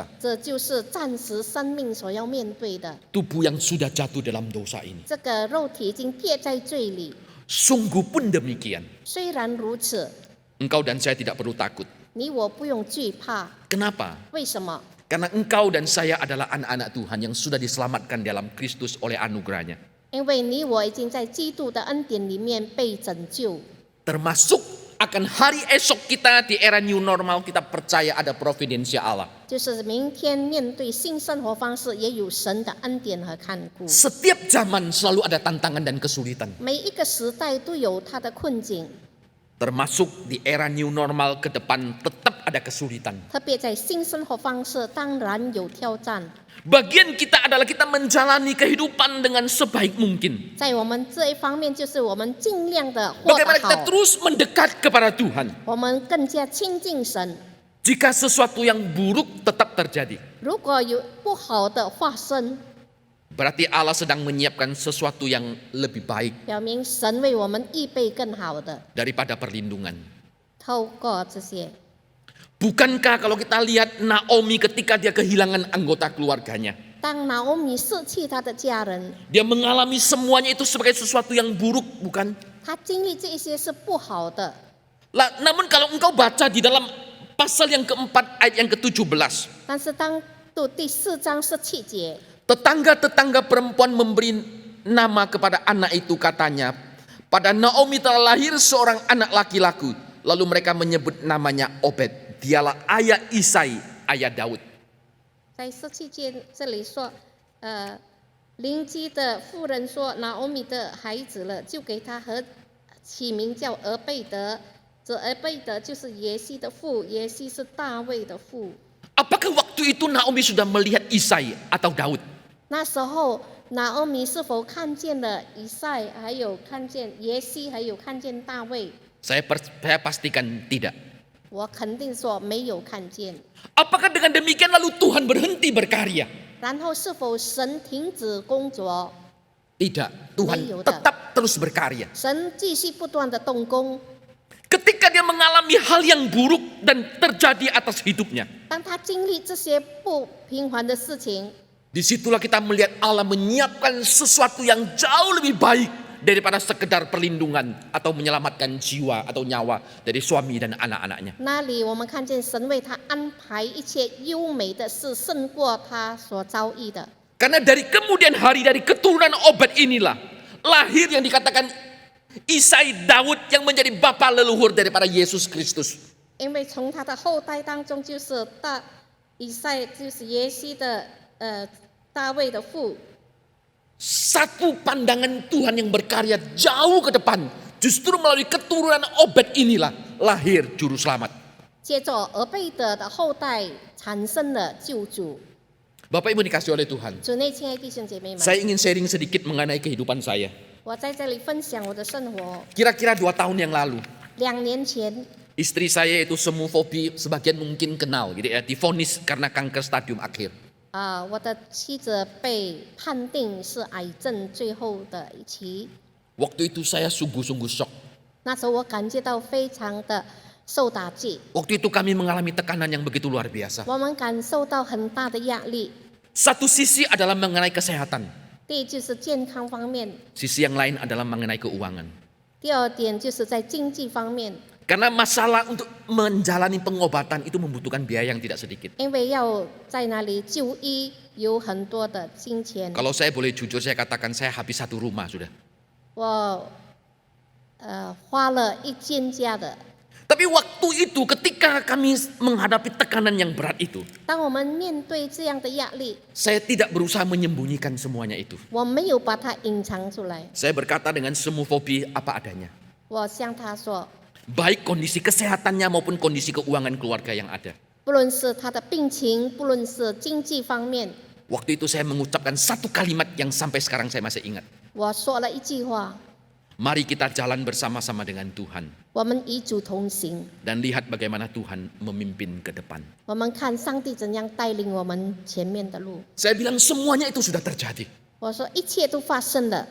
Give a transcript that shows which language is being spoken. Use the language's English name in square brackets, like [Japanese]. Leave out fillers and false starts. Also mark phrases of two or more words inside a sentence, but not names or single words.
[Chinese] 这就是暂时生命所要面对的。 [Indonesian] Tubuh yang sudah jatuh dalam dosa ini. [Chinese] 这个肉体已经跌在罪里， [Indonesian] Sungguh pun demikian. [Chinese] 虽然如此， [Indonesian] Engkau dan saya tidak perlu takut. [Chinese] 你我不用惧怕。 [Indonesian] Kenapa? [Chinese] 为什么？ [Indonesian] Karena engkau dan saya adalah anak-anak Tuhan yang sudah diselamatkan dalam Kristus oleh anugerahnya. [Chinese] 因为你我已经在基督的恩典里面被拯救， [Indonesian] Termasuk akan hari esok kita di era [English] new normal, [Indonesian] kita percaya ada providensia Allah. [Chinese] 就是明天面对新生活方式，也有神的恩典和看顾。 [Indonesian] Setiap zaman selalu ada tantangan dan kesulitan. [Chinese] 每一个时代都有它的困境， [Indonesian] Termasuk di era [English] new normal [Indonesian] ke depan tetap ada kesulitan. [Chinese] 特别在新生活方式，当然有挑战。 [Indonesian] Bagian kita adalah kita menjalani kehidupan dengan sebaik mungkin. [Chinese] 在我们这一方面，就是我们尽量的活 [Indonesian] Bagaimana [Chinese] 得 [Indonesian] kita [Chinese] 好， [Indonesian] terus mendekat kepada Tuhan. [Chinese] 我们更加亲近神。 [Indonesian] Jika sesuatu yang buruk tetap terjadi, [Chinese] 如果有不好的发生， [Indonesian] berarti Allah sedang menyiapkan sesuatu yang lebih baik [Chinese] 表明神为我们预备更好的。 [Indonesian] daripada perlindungan. [Chinese] 透过这些， [Indonesian] Bukankah kalau kita lihat Naomi ketika dia kehilangan anggota keluarganya, [Chinese] 当拿欧米舍弃他的家人， [Indonesian] dia mengalami semuanya itu sebagai sesuatu yang buruk, bukan? [Chinese] 他经历这一些是不好的。 [Indonesian] Namun kalau engkau baca di dalam pasal yang keempat ayat yang ke-17, [Chinese] 但是当读第4章17节， [Indonesian] tetangga-tetangga perempuan memberi nama kepada anak itu, katanya, pada Naomi telah lahir seorang anak laki-laki. Lalu mereka menyebut namanya Obed. Dialah ayah Isai, ayah Daud. [Chinese] 在17节这里说，邻居的妇人说拿欧米的孩子了，就给他和起名叫俄贝德。这俄贝德就是耶西的父，耶西是大卫的父。 [Indonesian] Apakah waktu itu Naomi sudah melihat Isai atau Daud? [Chinese] 那时候拿欧米是否看见了以赛，还有看见耶西，还有看见大卫？ [Indonesian] Saya pastikan tidak. [Chinese] 我肯定说没有看见。 [Indonesian] Apakah dengan demikian lalu Tuhan berhenti berkarya? [Chinese] 然后是否神停止工作？ [Indonesian] Tidak, Tuhan [Chinese] 没有的。 [Indonesian] tetap terus berkarya. [Chinese] 神继续不断的动工。 [Indonesian] Ketika dia mengalami hal yang buruk dan terjadi atas hidupnya, [Chinese] 当他经历这些不平凡的事情， [Indonesian] disitulah kita melihat Allah menyiapkan sesuatu yang jauh lebih baik daripada sekedar perlindungan atau menyelamatkan jiwa atau nyawa dari suami dan anak-anaknya. [Chinese] 那里我们看见神为他安排一切优美的事，胜过他所遭遇的。 [Indonesian] Karena dari kemudian hari dari keturunan Obed inilah lahir yang dikatakan Isai Daud yang menjadi bapa leluhur daripada Yesus Kristus. [Chinese] 因为从他的后代当中，就是以赛，就是耶西的大卫的父。 [Indonesian] Satu pandangan Tuhan yang berkarya jauh ke depan. Justru melalui keturunan Obed inilah lahir juru selamat. [Chinese] 借着俄贝德的后代产生了救主。 [Indonesian] Bapak Ibu dikasih oleh Tuhan. [Chinese] 主内亲爱的弟兄姐妹们， [Indonesian] Saya ingin sharing sedikit mengenai kehidupan saya. [Chinese] 我在这里分享我的生活。 [Indonesian] Kira-kira 2 tahun yang lalu, [Chinese] 2 年前， [Indonesian] istri saya itu semufobi, sebagian mungkin kenal gitu ya, divonis karena kanker stadium akhir. [Chinese] 我的妻子被判定是癌症最后的一期。 [Indonesian] Waktu itu saya sungguh-sungguh shock. [Chinese] 那时候我感觉到非常的受打击， [Indonesian] Waktu itu kami mengalami tekanan yang begitu luar biasa. [Chinese] 我们感受到很大的压力。 [Indonesian] Satu sisi adalah mengenai kesehatan, [Chinese] 第一就是健康方面， [Indonesian] sisi yang lain adalah mengenai keuangan. [Chinese] 第二点就是在经济方面， [Indonesian] Karena masalah untuk menjalani pengobatan itu membutuhkan biaya yang tidak sedikit. [Chinese] 因为要在那里就医有很多的金钱。 [Indonesian] Kalau saya boleh jujur, saya katakan saya habis 1 rumah sudah. [Chinese] 我花了1间家的。 [Indonesian] Tapi waktu itu ketika kami menghadapi tekanan yang berat itu, [Chinese] 当我们面对这样的压力， [Indonesian] saya tidak berusaha menyembunyikan semuanya itu. [Chinese] 我没有把它隐藏出来， [Indonesian] Saya berkata dengan semufobi apa adanya. [Chinese] 我向他说， [Indonesian] Baik kondisi kesehatannya maupun kondisi keuangan keluarga yang ada. [Chinese] 不论是他的病情，不论是经济方面， [Indonesian] Waktu itu saya mengucapkan satu kalimat yang sampai sekarang saya masih ingat. [Chinese] 我说了一句话： [Indonesian] Mari kita jalan bersama-sama dengan Tuhan [Chinese] 我们与主同行， [Indonesian] dan lihat bagaimana Tuhan memimpin ke depan. [Chinese] 我们看上帝怎样带领我们前面的路。 [Indonesian] Saya bilang semuanya itu sudah terjadi. [Chinese] 我说一切都发生了，